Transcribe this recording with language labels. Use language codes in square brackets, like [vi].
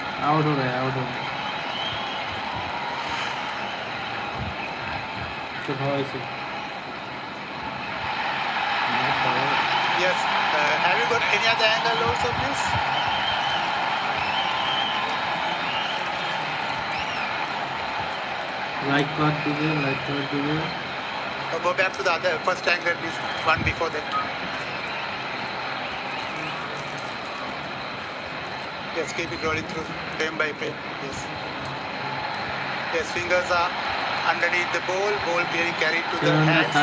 [hi] Out हो रहा है, आउट हो रहा है। चलो ऐसे। [en] Yes. Have you got any other angle also, please? [hi] Like कर दीजिए, लाइक कर दीजिए। [en] Go back to the other first angle, please. One before that. Yes, keep it rolling through frame by frame. Yes. Yes, fingers are underneath the ball. Ball being carried to the [hi] चलो [en] hands. I